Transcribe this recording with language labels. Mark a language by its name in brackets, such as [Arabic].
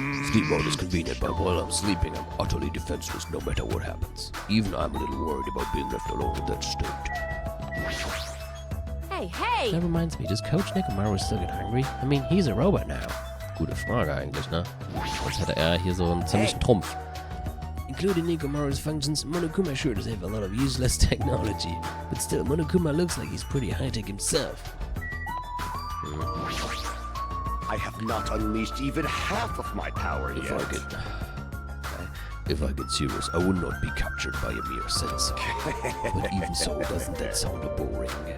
[English] Sleep mode is convenient, but while I'm sleeping, I'm utterly defenseless no matter what happens. Even I'm a little worried about being left alone in that state. Hey, hey! That reminds me, does Coach Nikomaru still get hungry? I mean, he's a robot now. [German] Gute Frage eigentlich, ne? Sonst hätte er hier so einen ziemlichen Trumpf. [English] Including Nikomaru's functions, Monokuma sure does have a lot of useless technology. But still, Monokuma looks like he's pretty high-tech himself. I I have not unleashed even half of my power If yet. If I get serious, I would not be captured by a mere sensor. But even so, doesn't that sound boring?